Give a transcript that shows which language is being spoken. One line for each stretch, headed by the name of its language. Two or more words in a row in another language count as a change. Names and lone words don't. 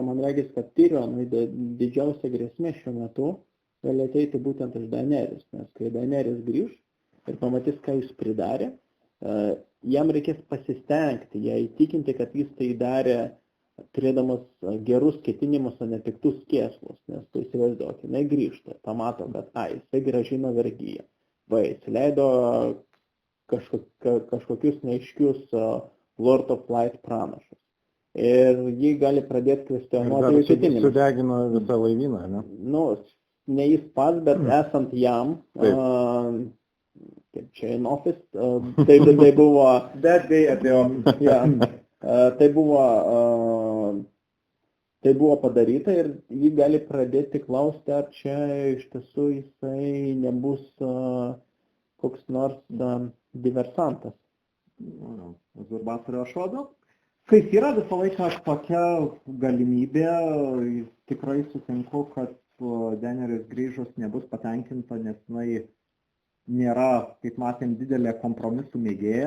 Lithuanian: Man regis, kad Tyrionui didžiausia grėsmė šiuo metu gali ateiti būtent iš Daenerys, nes kai Daenerys grįž ir pamatys, ką jis pridarė, jam reikės pasistengti, ją įtikinti, kad jis tai darė turėdamas gerus ketinimus, o ne piktus kėslus, nes tu įsivaizduok, jinai grįžta, pamato, kad jisai grąžino vergyją, jis leido kažkokius neaiškius Lord of Light pranašus. Ir jį gali pradėti kvestionuoti jų ketinimus. Sudegino visą laivyną, ne? Nu, ne jis pats, bet esant jam, kaip čia
English: in office,
Lithuanian: tai buvo...
English: That day at the office. Yeah.
Lithuanian: Tai buvo padaryta ir jį gali pradėti klausti, ar čia iš tiesų jisai nebus koks nors diversantas. Uzurbatorių ašodo. Kaip yra visą laiką tokia galimybė, tikrai sutinku, kad Daenerys grįžus nebus patenkinta, nes jinai nėra, kaip matėm, didelė kompromisų mėgėja.